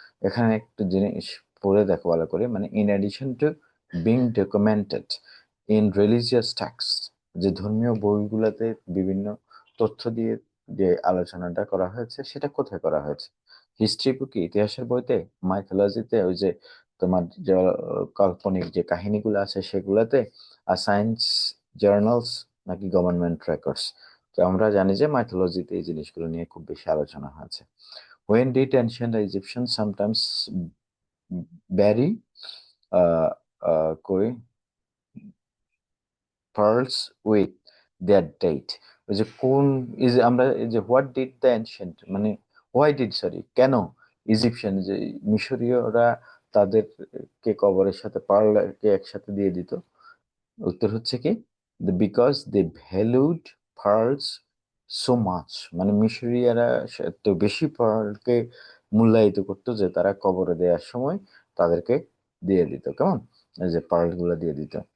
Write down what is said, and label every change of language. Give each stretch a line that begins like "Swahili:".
Bangla: এখানে একটু জিনিস পড়ে দেখো ভালো করে, মানে
English: in addition to being documented in religious text,
Bangla: যে ধর্মীয় বইগুলোতে বিভিন্ন তথ্য দিয়ে যে আলোচনাটা করা হয়েছে সেটা কোথায় করা হয়েছে। হিস্ট্রি বুকে, ইতিহাসের বইতে, মাইথোলজিতে, ওই যে তোমার যে কাল্পনিক যে কাহিনীগুলো আছে সেগুলোতে, আর সায়েন্স জার্নালস নাকি গভর্নমেন্ট রেকর্ডস। তো আমরা জানি যে মাইথোলজিতে এই জিনিসগুলো নিয়ে খুব বেশি আলোচনা হয়েছে।
English: When did ancient Egyptians sometimes bury uh, কই pearls with their date?
Bangla: ওই যে কোন ইজ, আমরা এই যে
English: what did the ancient,
Bangla: মানে
English: why did,
Bangla: সরি, কেন ইজিপশিয়ান যে মিশরীয়রা তাদের কে কবরের সাথে পার্লকে একসাথে দিয়ে দিত। উত্তর হচ্ছে কি,
English: because they valued pearls so much,
Bangla: মানে মিশরীয়রা এত বেশি পার্লকে মূল্যায়িত করতো যে তারা কবরে দেওয়ার সময় তাদেরকে দিয়ে দিত, কেমন, এই যে পার্ল গুলো দিয়ে দিত।